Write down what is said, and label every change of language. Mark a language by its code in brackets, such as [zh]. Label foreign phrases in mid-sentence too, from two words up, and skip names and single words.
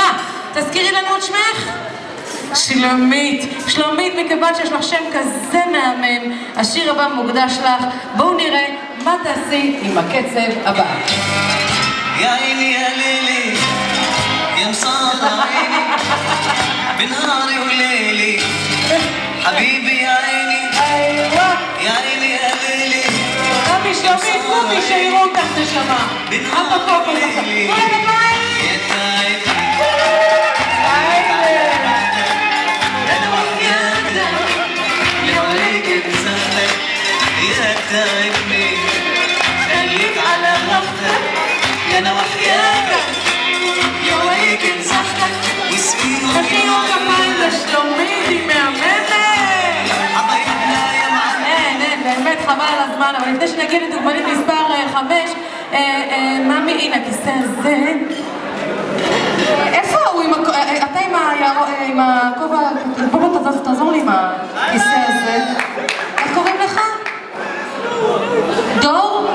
[he] תזכירי לנו את שמך? שלומית. שלומית, מכיוון שיש לך שם כזה מהמם, השיר הבא מוקדש לך. בואו נראה מה תעשי עם הקצב הבא. [ar] يا عيني يا ليلي يا مصاد عيني بنهاري وليلي حبيبي يا عيني ايوه يا عيني يا ليلي [he] رامي شلומית, קומי שיראו אותך נשמה. [ar] بنهاري وليلي يا تعب انا وحياتك يا وليك انسانك يا تعبني خليك على رغبتك انا وحياتك يا وليك انسانك واسقيني [he] מחיאות כפיים לשלומית, היא מהממת. [ar] حبايبنا يا معلم [he] אין, באמת חבל על הזמן, אבל לפני שנגיע לדוגמנית מספר 5, ממי, הנה הכיסא הזה. איפה הוא? אתה עם הכובע, בוא תעזור לי עם הכיסא הזה. איך קוראים לך? דור?